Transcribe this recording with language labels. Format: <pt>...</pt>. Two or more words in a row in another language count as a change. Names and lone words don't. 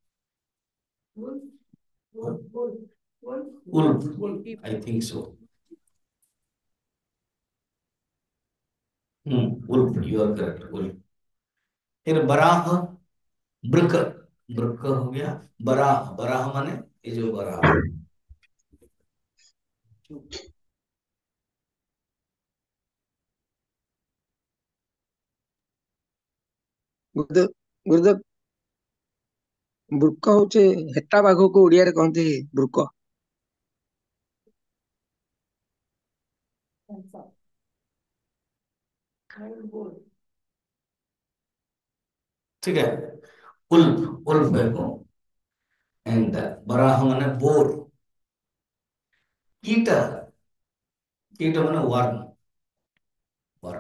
<en>Wolf, I think so. Wolf, you are correct, wolf.</en> <hi>फिर बराह, ब्रक, ब्रक हो गया। बराह, बराह माने ये जो बराह।</hi> <or>ଗୁରୁଦେବ ଗୁରୁଦେବ ବୃକ ହଉଛି ହେଟା ବାଘକୁ ଓଡିଆରେ କହନ୍ତି ବୃକ।</or> <hi>ठीक है। उल्फ, उल्फ है वो। एंड बराह माने बोर। कीट, कीट माने वर्म, वर्म।</hi>